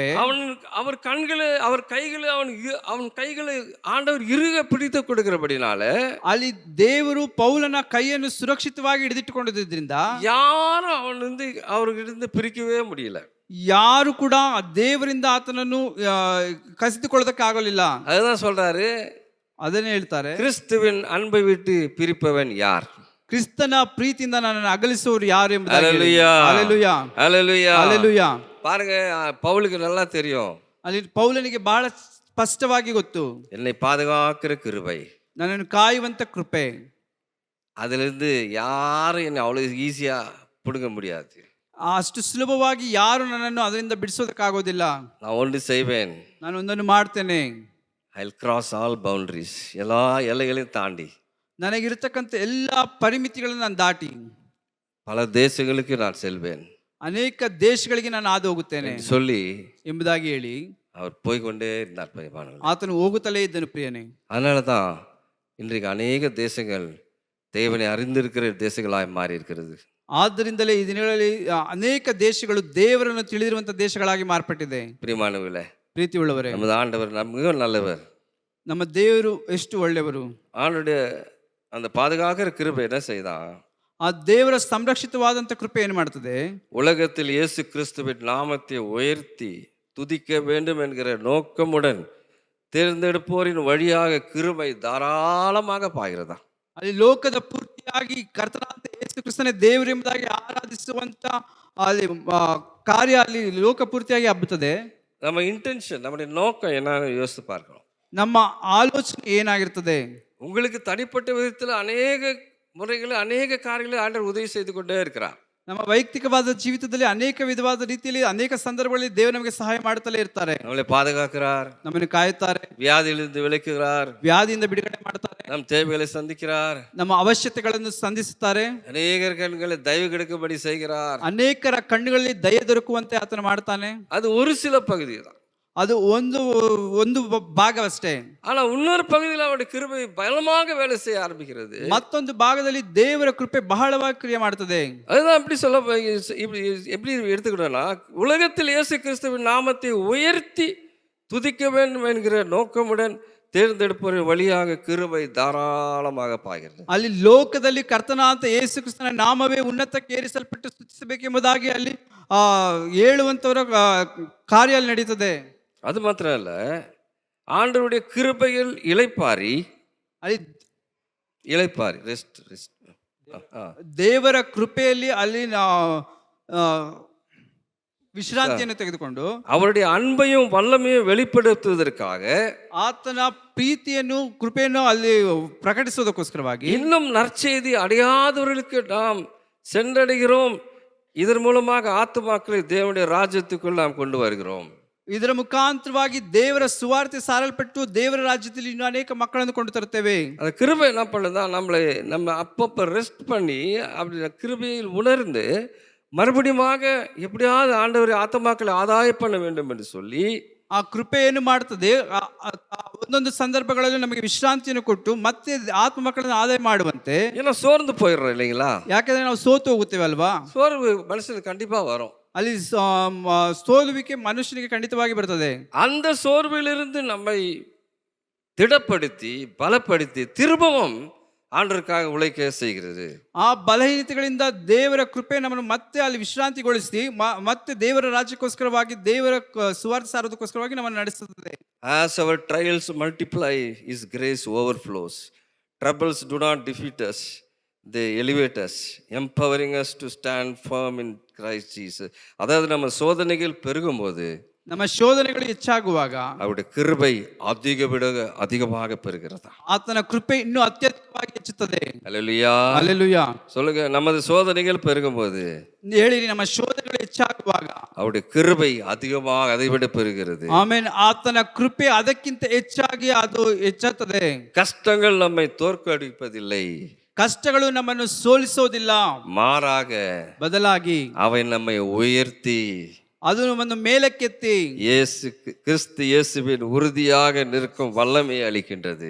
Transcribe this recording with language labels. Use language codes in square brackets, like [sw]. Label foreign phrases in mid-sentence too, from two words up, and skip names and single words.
[ta] அவர் கைகளை ஆண்டவர் இறுக பிடித்து கொடுக்கிறபடினால [kn] ಅಲ್ಲಿ ದೇವರು ಪೌಲನ ಕೈಯನ್ನು ಸುರಕ್ಷಿತವಾಗಿ ಹಿಡಿದಿಟ್ಟುಕೊಂಡಿದ್ದರಿಂದ ಯಾರು ಅವರಿಗಿಂದ [ta] பிரிக்கவே முடியல. [kn] ಯಾರು ಕೂಡ ದೇವರಿಂದ ಆತನನ್ನು ಕಸಿದುಕೊಳ್ಳೋದಕ್ಕಾಗಲಿಲ್ಲ. [ta] அதுதான் சொல்றாரு, [kn] ಅದನ್ನೇ ಹೇಳ್ತಾರೆ, [ta] கிறிஸ்துவின் அன்பை விட்டு பிரிப்பவன் யார்? [kn] ಕ್ರಿಸ್ತನ ಪ್ರೀತಿಯಿಂದ ನನ್ನನ್ನು ಅಗಲಿಸುವವರು ಯಾರು ಎಂಬುದಾಗಿ. [ta] ஹல்லேலூயா, [kn] ಹಲ್ಲೆಲೂಯಾ, [ta] ஹல்லேலூயா, [kn] ಹಲ್ಲೆಲೂಯಾ. [ta] பாருங்க, பவுலுக்கு நல்லா தெரியும், [kn] ಅಲ್ಲಿ ಪೌಲನಿಗೆ ಬಹಳ ಸ್ಪಷ್ಟವಾಗಿ ಗೊತ್ತು, [ta] என்னை பாதுகாக்கிற கிருபை, [kn] ನನ್ನನ್ನು ಕಾಯುವಂತ ಕೃಪೆ, [ta] அதிலிருந்து யாரும் என்னை அவ்வளவு ஈஸியா பிடுங்க முடியாது. [kn] ಅಷ್ಟು ಸುಲಭವಾಗಿ ಯಾರು ನನ್ನನ್ನು ಅದರಿಂದ ಬಿಡಿಸೋದಕ್ಕಾಗೋದಿಲ್ಲ. [ta] நான் ஒன்று செய்வேன், [kn] ನಾನು ಒಂದನ್ನು ಮಾಡ್ತೇನೆ, [en] I will cross all boundaries, [ta] எல்லா எல்லைகளையும் தாண்டி [kn] ನನಗಿರತಕ್ಕಂಥ ಎಲ್ಲ ಪರಿಮಿತಿಗಳನ್ನು ನಾನು ದಾಟಿ [ta] பல தேசங்களுக்கு நான் செல்வேன், [kn] ಅನೇಕ ದೇಶಗಳಿಗೆ ನಾನು ಹಾದು ಹೋಗುತ್ತೇನೆ [ta] சொல்லி [kn] ಎಂಬುದಾಗಿ ಹೇಳಿ [ta] அவர் போய்கொண்டே இருந்தார் பிரியமானவர்களே. [kn] ಆತನು ಹೋಗುತ್ತಲೇ ಇದ್ದನು ಪ್ರಿಯನೇ. [ta] அதனால தான் இன்றைக்கு அநேக தேசங்கள் தேவனை அறிந்திருக்கிற தேசங்களாய் மாறி இருக்கிறது. [kn] ಆದ್ದರಿಂದಲೇ ಈ ದಿನಗಳಲ್ಲಿ ಅನೇಕ ದೇಶಗಳು ದೇವರನ್ನು ತಿಳಿದಿರುವಂತ ದೇಶಗಳಾಗಿ ಮಾರ್ಪಟ್ಟಿದೆ. [ta] பிரியமானவர்களே, [kn] ಪ್ರೀತಿ ಉಳ್ಳವರೇ, [ta] நமது ஆண்டவர் மிகவும் நல்லவர். [kn] ನಮ್ಮ ದೇವರು ಎಷ್ಟು ಒಳ್ಳೆಯವರು. [ta] அவனுடைய அந்த பாதுகாக்கிற கிருபை என்ன செய்தான்? [kn] ಆ ದೇವರ ಸಂರಕ್ಷಿತವಾದಂತ ಕೃಪೆ ಏನು ಮಾಡ್ತದೆ? [ta] உலகத்தில் இயேசு கிறிஸ்துவின் நாமத்தை உயர்த்தி துதிக்க வேண்டும் என்கிற நோக்கமுடன் தேர்ந்தெடுப்போரின் வழியாக கிருபை தாராளமாக பாய்கிறதா. [kn] ಅಲ್ಲಿ ಲೋಕದ ಪೂರ್ತಿಯಾಗಿ ಕರ್ತನಾದ ಯೇಸು ಕ್ರಿಸ್ತನೇ ದೇವರು ಎಂಬುದಾಗಿ ಆರಾಧಿಸುವಂತ ಅಲ್ಲಿ ಕಾರ್ಯ ಅಲ್ಲಿ ಲೋಕ ಪೂರ್ತಿಯಾಗಿ ಹಬ್ಬುತ್ತದೆ. [ta] நம்ம இன்டென்ஷன், நம்முடைய நோக்கம் என்னன்னு யோசித்து பார்க்கணும். [kn] ನಮ್ಮ ಆಲೋಚನೆ ಏನಾಗಿರ್ತದೆ? [ta] உங்களுக்கு தனிப்பட்ட விதத்தில் அநேக முறைகளில் அநேக காரியங்களை ஆண்டவர் உதவி செய்து கொண்டே இருக்கிறார். [kn] ನಮ್ಮ ವೈಯಕ್ತಿಕವಾದ ಜೀವಿತದಲ್ಲಿ ಅನೇಕ ವಿಧವಾದ ರೀತಿಯಲ್ಲಿ ಅನೇಕ ಸಂದರ್ಭಗಳಲ್ಲಿ ದೇವರು ನಮಗೆ ಸಹಾಯ ಮಾಡುತ್ತಲೇ ಇರ್ತಾರೆ. [ta] நம்மளை பாதுகாக்கிறார், [kn] ನಮ್ಮನ್ನು ಕಾಯುತ್ತಾರೆ, [ta] வியாதியிலிருந்து விலக்குகிறார், [kn] ವ್ಯಾಧಿಯಿಂದ ಬಿಡುಗಡೆ ಮಾಡ್ತಾರೆ, [ta] நம் தேவைகளை சந்திக்கிறார், [kn] ನಮ್ಮ ಅವಶ್ಯಕತೆಗಳನ್ನು ಸಂಧಿಸುತ್ತಾರೆ, [ta] அநேகர் கண்களை தயவு கிடைக்கும்படி செய்கிறார். [kn] ಅನೇಕರ ಕಣ್ಣುಗಳಲ್ಲಿ ದಯೆ ದೊರಕುವಂತೆ ಆತನು ಮಾಡ್ತಾನೆ. [ta] அது ஒரு சில பகுதி தான். [kn] ಅದು ಒಂದು ಒಂದು ಭಾಗವಷ್ಟೇ. [ta] ஆனா இன்னொரு பகுதியில் அவருடைய கிருபை பலமாக வேலை செய்ய ஆரம்பிக்கிறது. [kn] ಮತ್ತೊಂದು ಭಾಗದಲ್ಲಿ ದೇವರ ಕೃಪೆ ಬಹಳವಾಗಿ ಕ್ರಿಯೆ ಮಾಡುತ್ತದೆ. [ta] அதுதான் இப்படி சொல்ல இப்படி எப்படி எடுத்துக்கிட்டோம்னா, உலகத்தில் இயேசு கிறிஸ்துவின் நாமத்தை உயர்த்தி துதிக்க வேண்டும் என்கிற நோக்கமுடன் தேர்ந்தெடுப்பவரின் வழியாக கிருபை தாராளமாக பாய்கிறது. [kn] ಅಲ್ಲಿ ಲೋಕದಲ್ಲಿ ಕರ್ತನಾದ ಯೇಸು ಕ್ರಿಸ್ತನ ನಾಮವೇ ಉನ್ನತಕ್ಕೆ ಏರಿಸಲ್ಪಟ್ಟು ಸ್ತುತಿಸಬೇಕೆಂಬುದಾಗಿ ಅಲ್ಲಿ ಹೇಳುವಂತವರ ಕಾರ್ಯ ಅಲ್ಲಿ ನಡೀತದೆ. [ta] அது மாத்திரம் இல்ல, ஆண்டவருடைய கிருபையில் இளைப்பாரி [en] rest rest [kn] ದೇವರ ಕೃಪೆಯಲ್ಲಿ ಅಲ್ಲಿ ವಿಶ್ರಾಂತಿಯನ್ನು ತೆಗೆದುಕೊಂಡು [ta] அவருடைய அன்பையும் வல்லமையும் வெளிப்படுத்துவதற்காக [kn] ಆತನ ಪ್ರೀತಿಯನ್ನು ಕೃಪೆಯನ್ನು ಅಲ್ಲಿ ಪ್ರಕಟಿಸುವುದಕ್ಕೋಸ್ಕರವಾಗಿ [ta] இன்னும் நற்செய்தி அடையாதவர்களுக்கு நாம் சென்றடைகிறோம். இதன் மூலமாக ஆத்துமாக்களை தேவனுடைய ராஜ்யத்துக்குள் நாம் கொண்டு வருகிறோம். [kn] ಇದರ ಮುಖಾಂತರವಾಗಿ ದೇವರ ಸುವಾರ್ತೆ ಸಾರಲ್ಪಟ್ಟು ದೇವರ ರಾಜ್ಯದಲ್ಲಿ ಇನ್ನೂ ಅನೇಕ ಮಕ್ಕಳನ್ನು ಕೊಂಡು ತರುತ್ತೇವೆ. [ta] அந்த கிருபை என்ன பண்ணுதா, நம்ம அப்பப்போ ரெஸ்ட் பண்ணி அப்படி கிருபையில் உணர்ந்து மறுபடியுமாக எப்படியாவது ஆண்டவரை ஆத்துமாக்களை ஆதாயம் பண்ண வேண்டும் என்று சொல்லி [kn] ಆ ಕೃಪೆ ಏನು ಮಾಡ್ತದೆ, ಒಂದೊಂದು ಸಂದರ್ಭಗಳಲ್ಲಿ ನಮಗೆ ವಿಶ್ರಾಂತಿಯನ್ನು ಕೊಟ್ಟು ಮತ್ತೆ ಆತ್ಮ ಮಕ್ಕಳನ್ನು ಆದಾಯ ಮಾಡುವಂತೆ. [ta] ஏன்னா சோர்ந்து போயிடுறோம் இல்லைங்களா? [kn] ಯಾಕಂದ್ರೆ ನಾವು ಸೋತು ಹೋಗುತ್ತೇವೆ ಅಲ್ವಾ? [ta] சோர்வு மனுஷனுக்கு கண்டிப்பா வரும். [kn] ಅಲ್ಲಿ ಸೋಲುವಿಕೆ ಮನುಷ್ಯನಿಗೆ ಖಂಡಿತವಾಗಿ ಬರ್ತದೆ. [ta] அந்த சோர்விலிருந்து நம்மை திடப்படுத்தி பலப்படுத்தி திரும்பவும் ஆண்டவருக்காக உழைக்க செய்கிறது. [kn] ಆ ಬಲಹೀನತೆಗಳಿಂದ ದೇವರ ಕೃಪೆ ನಮ್ಮನ್ನು ಮತ್ತೆ ಅಲ್ಲಿ ವಿಶ್ರಾಂತಿಗೊಳಿಸಿ ಮತ್ತೆ ದೇವರ ರಾಜ್ಯಕ್ಕೋಸ್ಕರವಾಗಿ ದೇವರ ಸುವಾರ್ತೆ ಸಾರೋದಕ್ಕೋಸ್ಕರವಾಗಿ ನಮ್ಮನ್ನು ನಡೆಸುತ್ತದೆ. [en] As our trials multiply, His grace overflows. Troubles do not defeat us, they elevate us, empowering us to stand firm in Christ Jesus. [ta] அதாவது நம்ம சோதனைகள் பெருகும்போது, [kn] ನಮ್ಮ ಶೋಧನೆಗಳು ಹೆಚ್ಚಾಗುವಾಗ [ta] அவருடைய கிருபை அதிகமாக பெருகிறதா, [kn] ಆತನ ಕೃಪೆ ಇನ್ನೂ ಅತ್ಯಧಿಕವಾಗಿ ಹೆಚ್ಚುತ್ತದೆ. [ta] அல்லேலூயா அல்லேலೂಯಾ. சொல்லுங்க, நமது சோதனைகள் பெருகும்போது [kn] ಹೇಳಿರಿ, ನಮ್ಮ ಶೋಧನೆಗಳು ಹೆಚ್ಚಾಗುವಾಗ [ta] அவருடைய கிருபை அதிகமாக அதைவிட பெருகிறது. [kn] ಆಮೇನ್. ಆತನ ಕೃಪೆ ಅದಕ್ಕಿಂತ ಹೆಚ್ಚಾಗಿ ಅದು ಹೆಚ್ಚುತ್ತದೆ. [ta] கஷ்டங்கள் நம்மை தோற்கடிப்பதில்லை, [kn] ಕಷ್ಟಗಳು ನಮ್ಮನ್ನು ಸೋಲಿಸೋದಿಲ್ಲ, [ta] மாறாக [kn] ಬದಲಾಗಿ [ta] அவை நம்மை உயர்த்தி [kn] ಅದು ನಮ್ಮನ್ನು ಮೇಲಕ್ಕೆತ್ತಿ [ta] கிறிஸ்து இயேசுவின் உறுதியாக நிற்கும் வல்லமையை அளிக்கின்றது.